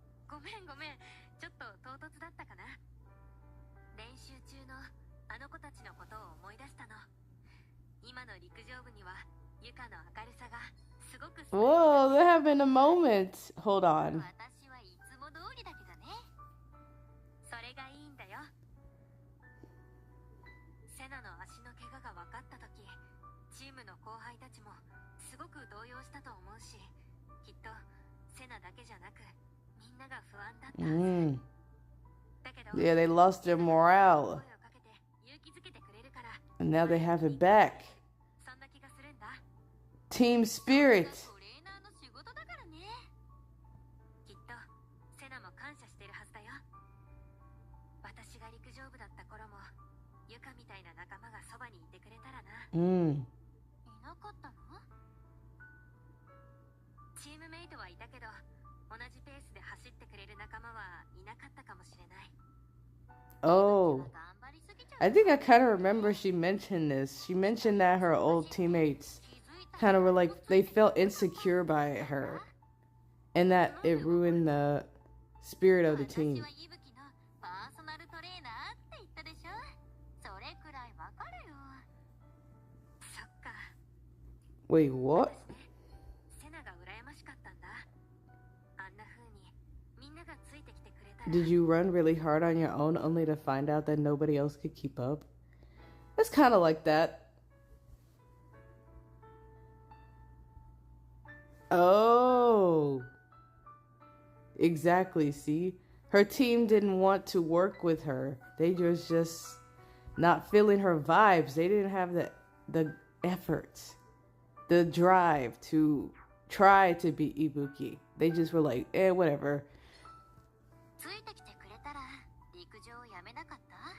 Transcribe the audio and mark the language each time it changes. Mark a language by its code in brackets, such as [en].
[ja] ごめんごめん、ちょっと唐突だったかな。練習中のあの子たちのことを思い出したの。今の陸上部にはユカの明るさがすごく。 [en] Whoa, they're having a moment. Hold on. [ja] 私はいつも通りだけどね。それがいいんだよ。セナの足の怪我が分かった時、チームの後輩たちもすごく動揺したと思うし、きっとセナだけじゃなくみんなが不安だった。だけど [en] Yeah, they lost their morale. [ja] 声をかけて勇気づけてくれるから。 [en] And now they have it back. [ja] そんな気がするんだ。 [en] Team spirit. [ja] トレーナーの仕事だからね。きっとセナも感謝してるはずだよ。私が陸上部だった頃もユカみたいな仲間がそばにいてくれたらな。いなかったの？チームメイトはいたけど、同じペースで走ってくれる仲間はいなかったかもしれない。 [en] Oh. I think I kind of remember she mentioned this. She mentioned that her old teammates kind of were like, they felt insecure by her. And that it ruined the spirit of the team. [ja] 私はイブキのパーソナルトレーナーって言ったでしょ。それくらいわかるよ。そっか。 [en] Wait, what? [ja] セナが羨ましかったんだ。あんな風にみんながついてきてくれたら。 [en] Did you run really hard on your own only to find out that nobody else could keep up? It's kind of like that. Oh. Exactly, see? Her team didn't want to work with her. They was just not feeling her vibes. They didn't have the effort, the drive to try to be Ibuki. They just were like, whatever. [ja] ついてきてくれたら陸上をやめなかった？